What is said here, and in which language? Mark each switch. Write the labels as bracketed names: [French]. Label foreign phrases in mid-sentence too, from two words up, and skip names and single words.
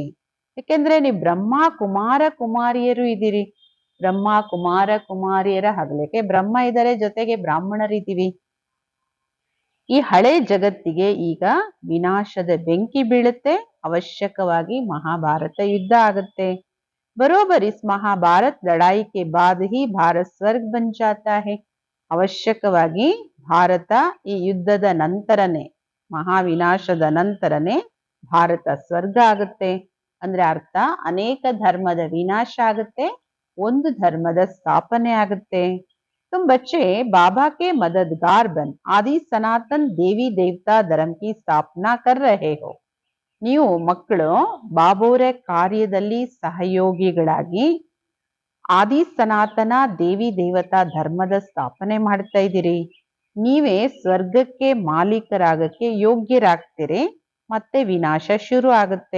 [Kannada] ಯಾಕೆಂದ್ರೆ ನೀವು ಬ್ರಹ್ಮ ಕುಮಾರ ಕುಮಾರಿಯರು ಇದ್ದೀರಿ. ಬ್ರಹ್ಮ ಕುಮಾರ ಕುಮಾರಿಯರ ಹಗಲಕ್ಕೆ ಬ್ರಹ್ಮ ಇದ್ದಾರೆ, ಜೊತೆಗೆ ಬ್ರಾಹ್ಮಣರಿದ್ದೀವಿ. ಈ ಹಳೆ ಜಗತ್ತಿಗೆ ಈಗ ವಿನಾಶದ ಬೆಂಕಿ ಬೀಳುತ್ತೆ, ಅವಶ್ಯಕವಾಗಿ ಮಹಾಭಾರತ ಯುದ್ಧ ಆಗುತ್ತೆ. [Hindi] बरोबर इस महाभारत लड़ाई के बाद ही भारत स्वर्ग बन जाता है. [Kannada] ಅವಶ್ಯಕವಾಗಿ ಭಾರತ ಈ ಯುದ್ಧದ ನಂತರನೇ, ಮಹಾವಿನಾಶದ ನಂತರನೇ ಭಾರತ ಸ್ವರ್ಗ ಆಗುತ್ತೆ. ಅಂದ್ರೆ ಅರ್ಥ, ಅನೇಕ ಧರ್ಮದ ವಿನಾಶ ಆಗುತ್ತೆ, ಒಂದು ಧರ್ಮದ ಸ್ಥಾಪನೆ ಆಗುತ್ತೆ. [Hindi] तुम बच्चे बाबा के मददगार बन आदि सनातन देवी देवता धर्म की स्थापना कर रहे हो. [Kannada] ನೀವು ಮಕ್ಕಳು ಬಾಬೋರ ಕಾರ್ಯದಲ್ಲಿ ಸಹಯೋಗಿಗಳಾಗಿ ಆದಿ ಸನಾತನ ದೇವಿ ದೇವತಾ ಧರ್ಮದ ಸ್ಥಾಪನೆ ಮಾಡ್ತಾ ಇದ್ದೀರಿ. ನೀವೇ ಸ್ವರ್ಗಕ್ಕೆ ಮಾಲೀಕರಾಗಕ್ಕೆ ಯೋಗ್ಯರಾಗ್ತೀರಿ, ಮತ್ತೆ ವಿನಾಶ ಶುರು ಆಗುತ್ತೆ.